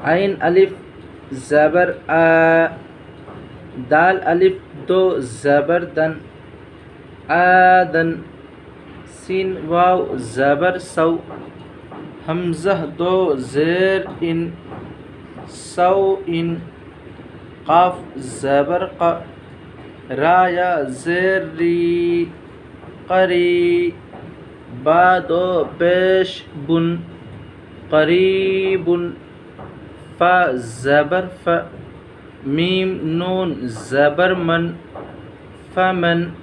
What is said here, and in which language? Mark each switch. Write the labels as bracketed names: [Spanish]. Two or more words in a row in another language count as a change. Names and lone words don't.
[Urdu] عین الف زبر آ، دال الف دو زبر دن، آدن، سین واو زبر سو، حمزہ دو زیر ان، [Arabic] سو ان، [Urdu] قاف زبر ق، را یا زیر ری، قری، با دو پیش بن، قریب، فا زبر ف، میم نون زبر من، فمن،